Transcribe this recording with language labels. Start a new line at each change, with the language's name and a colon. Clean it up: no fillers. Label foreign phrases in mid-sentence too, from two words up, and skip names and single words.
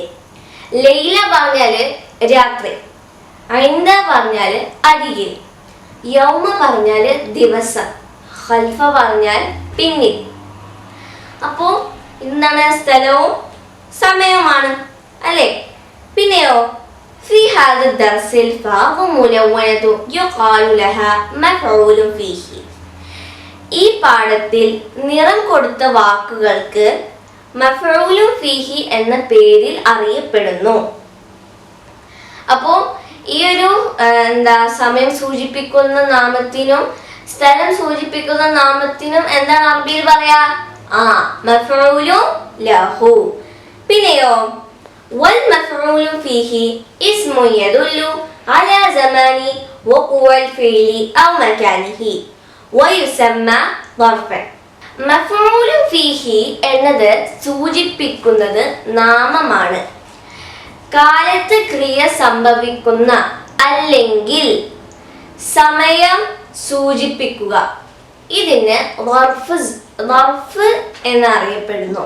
Malayalam: ലൈല പറഞ്ഞാല് രാത്രി. ഐന്ദ പറഞ്ഞാല് അരികിൽ. യൗമ പറഞ്ഞാല് ദിവസം. ഖൽഫ പറഞ്ഞാൽ പിന്നിൽ. അപ്പോ എന്താണ്? സ്ഥലവും സമയവുമാണ് അല്ലേ?
Arabic: പിന്നെയോ في هذا الدرس الفاء ملونة يقال لها مفعول فيه.
Malayalam: ഈ പാഠത്തിൽ നിറം കൊടുത്ത വാക്കുകൾക്ക്
Arabic: مفعول فيه
Malayalam: എന്ന പേരിൽ അറിയപ്പെടുന്നു. അപ്പോ ഈ ഒരു സമയം സൂചിപ്പിക്കുന്ന നാമത്തിനും സ്ഥലം സൂചിപ്പിക്കുന്ന നാമത്തിനും എന്താണ് അറബിയിൽ പറയാ?
Arabic: مفعول له. പിന്നെയോ والمفعول فيه اسم يدل على زمان وقوع الفعل أو مكانه ويسمى ظرفا. مفعول فيه
Malayalam: എന്നത് സൂചിപ്പിക്കുന്നത് നാമമാണ്. കാലത്ത് ക്രിയ സംഭവിക്കുന്ന അല്ലെങ്കിൽ സമയം സൂചിപ്പിക്കുക. ഇതിന് ളർഫ് എന്നറിയപ്പെടുന്നു.